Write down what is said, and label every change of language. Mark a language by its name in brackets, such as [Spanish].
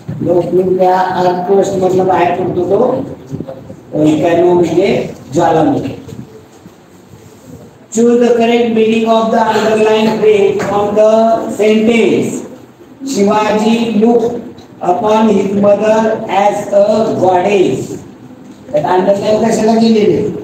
[Marathi] Opening त्या earth crust मधनं बाहेर पडतो तो व्हॉल्कॅनो म्हणजे ज्वालामुखी. [English] Choose the correct meaning of the underlined phrase from the sentence. Shivaji looked upon his mother as a goddess. That underline [Marathi] कशाला केलेले?